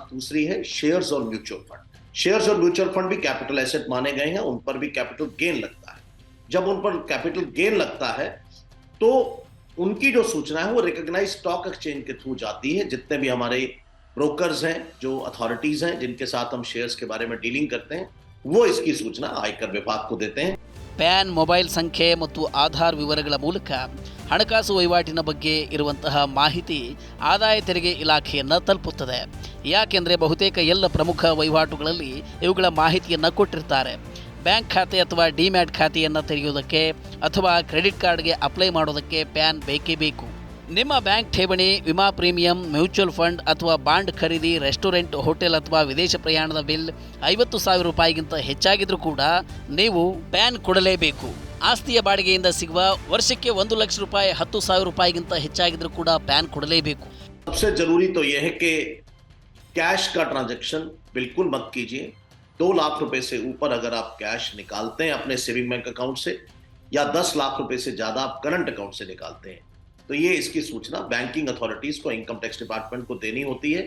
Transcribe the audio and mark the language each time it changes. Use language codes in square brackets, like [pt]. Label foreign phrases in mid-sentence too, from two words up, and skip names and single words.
[hi] दूसरी है शेयर्स और [en] mutual fund. [hi] शेयर्स और [en] mutual fund [hi] भी [en] capital asset [hi] माने गए हैं, उन पर भी [en] capital gain [hi] लगता है। जब उन पर [en] capital gain [hi] लगता है तो उनकी जो सूचना है वो [en] recognized stock exchange [hi] के थ्रू जाती है। जितने भी हमारे ब्रोकर्स हैं, जो अथॉरिटीज हैं जिनके साथ हम शेयर्स के बारे में डीलिंग करते हैं, वो इसकी सूचना आयकर विभाग को देते हैं। [kn] ಪ್ಯಾನ್ ಮೊಬೈಲ್ ಸಂಖ್ಯೆ ಮತ್ತು ಆಧಾರ್ ವಿವರಗಳ ಮೂಲಕ ಹಣಕಾಸು ವಹಿವಾಟಿನ ಬಗ್ಗೆ ಇರುವಂತಹ ಮಾಹಿತಿ ಆದಾಯ ತೆರಿಗೆ ಇಲಾಖೆಯನ್ನು ತಲುಪುತ್ತದೆ. ಯಾಕೆಂದರೆ ಬಹುತೇಕ ಎಲ್ಲ ಪ್ರಮುಖ ವಹಿವಾಟುಗಳಲ್ಲಿ ಇವುಗಳ ಮಾಹಿತಿಯನ್ನು ಕೊಟ್ಟಿರ್ತಾರೆ. ಬ್ಯಾಂಕ್ ಖಾತೆ ಅಥವಾ ಡಿಮ್ಯಾಟ್ ಖಾತೆಯನ್ನು ತೆರೆಯುವುದಕ್ಕೆ ಅಥವಾ [en] credit card [kn] ಅಪ್ಲೈ ಮಾಡೋದಕ್ಕೆ ಪ್ಯಾನ್ ಬೇಕೇ ಬೇಕು. ನಿಮ್ಮ ಬ್ಯಾಂಕ್ ಠೇವಣಿ, ವಿಮಾ ಪ್ರೀಮಿಯಂ, [en] mutual fund [kn] ಅಥವಾ ಬಾಂಡ್ ಖರೀದಿ, ರೆಸ್ಟೋರೆಂಟ್, ಹೋಟೆಲ್ ಅಥವಾ ವಿದೇಶ ಪ್ರಯಾಣದ ಬಿಲ್ 50,000 ರೂಪಾಯಿಗಿಂತ ಹೆಚ್ಚಾಗಿದ್ರೂ ಕೂಡ ನೀವು ಪ್ಯಾನ್ ಕೊಡಲೇಬೇಕು. ಆಸ್ತಿಯ ಬಾಡಿಗೆಯಿಂದ ಸಿಗುವ ವರ್ಷಕ್ಕೆ 1 ಲಕ್ಷ ರೂಪಾಯಿ 10,000 ರೂಪಾಯಿಗಿಂತ ಹೆಚ್ಚಾಗಿದ್ರೂ ಕೂಡ ಪ್ಯಾನ್ ಕೊಡಲೇಬೇಕು. [hi] सबसे जरूरी तो यह है कि कैश का ट्रांजैक्शन बिल्कुल मत कीजिए। 2 लाख रुपए से ऊपर अगर आप कैश निकालते हैं अपने [en] saving bank account [hi] से, या 10 लाख रुपए से ज्यादा आप [en] current account [hi] से निकालते हैं, तो ये इसकी सूचना [en] banking authorities [hi] को, [en] income tax department [hi] को देनी होती है।